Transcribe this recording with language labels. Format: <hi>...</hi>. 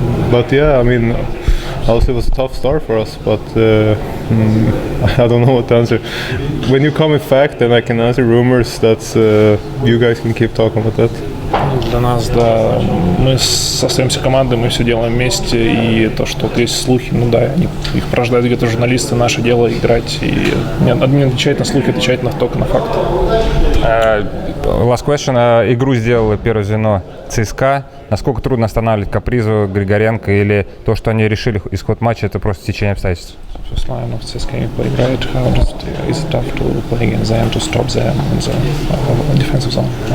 <en>But yeah, I mean, also it was a tough start for us, but I don't know what to answer. When you come with fact, then I can answer rumors. That's you guys can keep talking about that.</en> <ru>Для нас, да, мы остаемся командой, мы все делаем вместе, и то, что вот есть слухи, ну да, их порождают где-то журналисты, наше дело играть, и не отвечать на слухи, отвечать только на факты.</ru> <en>Last question.</en> <ru>Игру сделало первое звено ЦСКА. Насколько трудно останавливать Капризу, Григоренко, или то, что они решили исход матча, это просто течение обстоятельств?</ru> <en>First line of ЦСКА</en> <ru>поиграет,</ru> <en>how is it tough to play against them, to stop them in the defensive zone?</en>